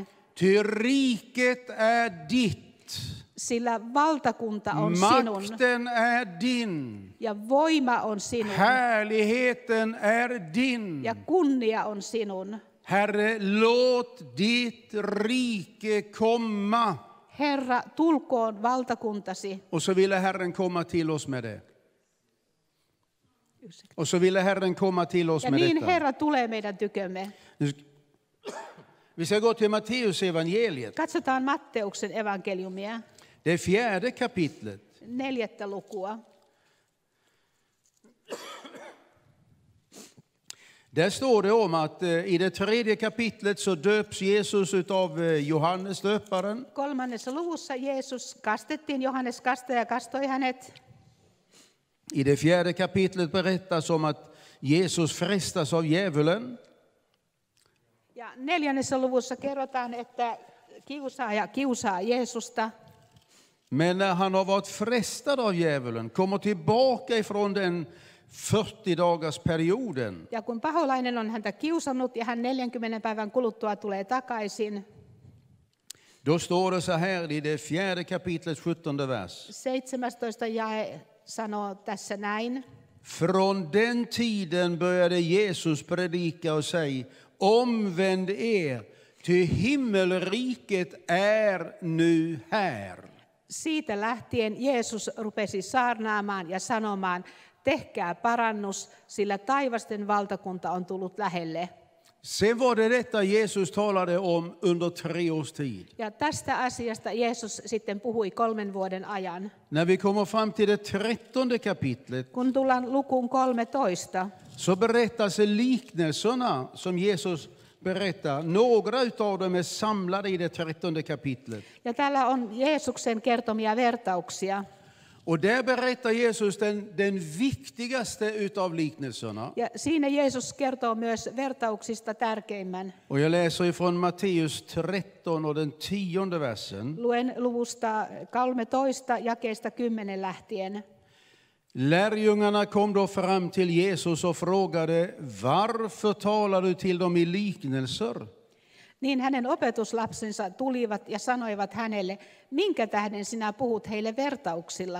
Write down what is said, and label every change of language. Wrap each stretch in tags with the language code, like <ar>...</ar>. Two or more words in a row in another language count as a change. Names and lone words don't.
<sv>Ty riket är ditt.</sv> <fi>Sillä valtakunta on sinun</fi> <sv>Makten är din.</sv> <fi>ja voima on sinun</fi> <sv>Härligheten är din.</sv> <fi>ja kunnia on sinun.</fi> <sv>Herre, låt ditt rike komma.</sv> <fi>Herra, tulkoon valtakuntasi.</fi> <sv>Och så ville Herren komma till oss med det. Och så ville Herren komma till oss</sv> <fi>Ja</fi> <sv>med</sv> <fi>niin</fi> <sv>detta.</sv> <fi>Herra tulee meidän tykömme.</fi> <sv>Vi ska gå till Matteus evangeliet.</sv> <fi>Katsotaan Matteuksen evankeliumia,</fi> <sv>Det 4:e kapitlet.</sv> <fi>4. lukua.</fi> <sv>Där står det om att i det 3:e kapitlet så döps Jesus utav Johannes döparen.</sv> <fi>3. luvussa Jeesus kastettiin, Johannes kastaja kastoi hänet.</fi> <sv>I det 4:e kapitlet berättas om att Jesus frestas av djävulen.</sv> <fi>Ja 4. luvussa kerrotaan, että kiusaaja kiusaa Jeesusta.</fi> <sv>Men när han har varit frestad av djävulen, kommer tillbaka ifrån den 40-dagars perioden,</sv> <fi>Ja kun paholainen on häntä kiusannut ja hän 40 päivän kuluttua tulee takaisin,</fi> <sv>då står det så här i det 4:e kapitlet 17:e vers.</sv> <fi>17. jae sanoo tässä näin.</fi> <sv>Från den tiden började Jesus predika och säga, omvänd er, ty himmelriket är nu här.</sv> <fi>Siitä lähtien Jeesus rupesi saarnaamaan ja sanomaan, tehkää parannus, sillä taivasten valtakunta on tullut lähelle.</fi> <sv>Sen var det detta Jesus talade om under 3 års tid.</sv> <fi>Ja tästä asiasta Jeesus sitten puhui 3 vuoden ajan.</fi> <sv>När vi kommer fram till det 13:e kapitlet</sv> <fi>Kun tullaan lukuun 13,</fi> <sv>så berättas liknelserna som Jesus berättar. Några utav dem är samlade i det 13:e kapitlet.</sv> <fi>ja täällä on Jeesuksen kertomia vertauksia.</fi> <sv>Och där berättar Jesus den viktigaste utav liknelserna.</sv> <fi>Ja siinä Jeesus kertoo myös vertauksista tärkeimmän.</fi> <sv>Och jag läser ifrån Matteus 13 och den 10:e versen.</sv> <fi>Luen luvusta 13 jakeesta 10 lähtien.</fi> <sv>Lärjungarna kom då fram till Jesus och frågade: varför talar du till dem i liknelser?</sv> <fi>Niin hänen opetuslapsensa tulivat ja sanoivat hänelle, minkä tähden sinä puhut heille vertauksilla?</fi>